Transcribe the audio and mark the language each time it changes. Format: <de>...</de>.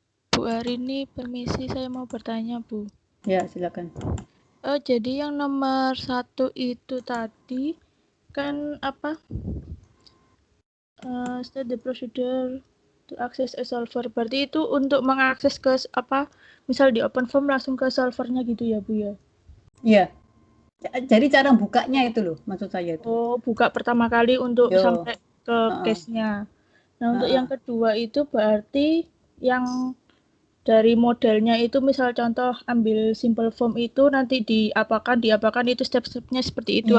<id>Bu Arini, permisi saya mau bertanya, Bu. Ya, silakan. Jadi yang nomor 1 itu tadi kan apa?</id> <en>State the procedure to access a solver.</en> <id>Berarti itu untuk mengakses ke apa? Misal di OpenFOAM langsung ke solvernya gitu ya, Bu ya? Iya. Jadi cara bukanya itu loh, maksud saya itu. Oh, buka pertama kali untuk sampai ke case-nya. Nah, untuk yang kedua itu berarti yang dari modelnya itu misal contoh ambil SimpleFOAM itu nanti diapakan itu step-stepnya seperti itu</id>